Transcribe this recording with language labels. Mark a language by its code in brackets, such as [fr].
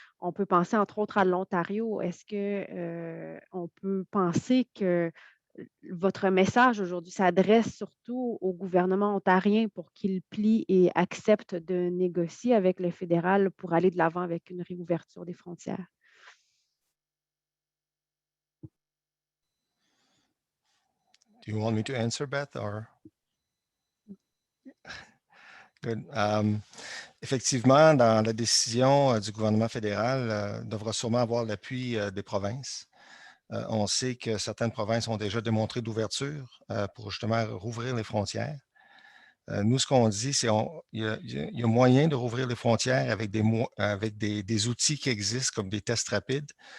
[fr] On peut penser entre autres à l'Ontario. Est-ce qu'on peut penser que votre message aujourd'hui s'adresse surtout au gouvernement ontarien pour qu'il plie et accepte de négocier avec le fédéral pour aller de l'avant avec une réouverture des frontières? [en] Do you want me to answer, Beth, or? Good. [fr] Effectivement, dans la décision du gouvernement fédéral, devra sûrement avoir l'appui des provinces. On sait que certaines provinces ont déjà démontré d'ouverture pour justement rouvrir les frontières. Nous, ce qu'on dit, c'est qu'il y a moyen de rouvrir les frontières avec des outils qui existent comme des tests rapides.